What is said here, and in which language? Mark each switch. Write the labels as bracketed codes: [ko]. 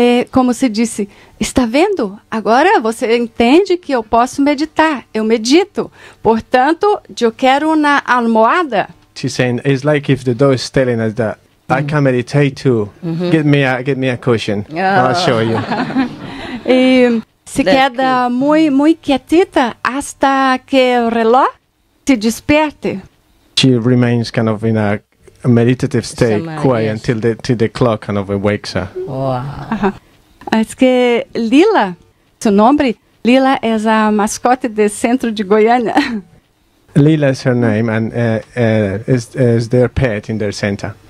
[pt] Como se disse, está vendo? Agora você entende que eu posso meditar. Eu medito. Portanto, eu quero uma almofada. [en] She's saying, it's like if the dog is telling us that I can meditate too. Get me a cushion. I'll show you. [es] E se queda muito quietita hasta que o reloj se desperte. [en] She remains kind of in a meditative state, quiet, until the clock kind of wakes her. Wow. [es] Es que Lila, su nombre, Lila es a mascote del centro de Goiânia. [en] Lila is her name, and is their pet in their center.